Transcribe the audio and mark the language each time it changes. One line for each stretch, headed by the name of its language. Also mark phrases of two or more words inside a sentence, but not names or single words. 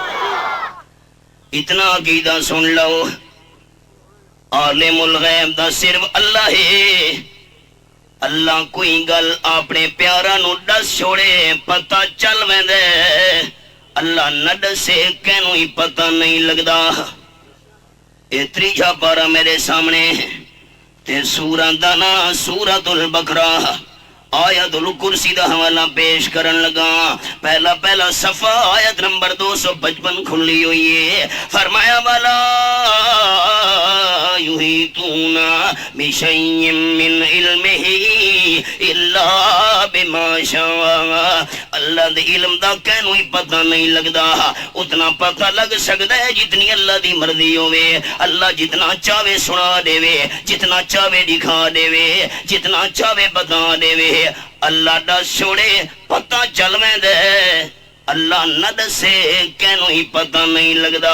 Punjabi: اتنا عقیدہ سن لو
Arabic: عالم الغیب
Punjabi: دا صرف اللہ ہے. اللہ کوئی گل اپنے پیارا نو دس چھوڑے پتہ چل ویندے, اللہ نہ دسے کینوں ہی پتہ نہیں لگدا. اے تریجا پارا میرے سامنے تے سورہ دنا سورۃ البقرہ آیت الکرسی دا حوالہ پیش کرن لگا. پہلا صفحہ آیت نمبر 255 کھلی ہوئی ہے.
Arabic: فرمایا والا یحیطون بشیء من علمہ الا بما شاء.
Punjabi: اللہ دے علم دا کینوں ہی پتہ نہیں لگدا. اتنا پتہ لگ سکدا ہے جتنی اللہ دی مرضی ہوے. اللہ جتنا چاہے سنا دے, جتنا چاہے دکھا دے, جتنا چاہے بتا دے. اللہ دس چھوڑے پتہ چل ویندے, اللہ نہ دسے کینوں ہی پتہ نہیں لگدا.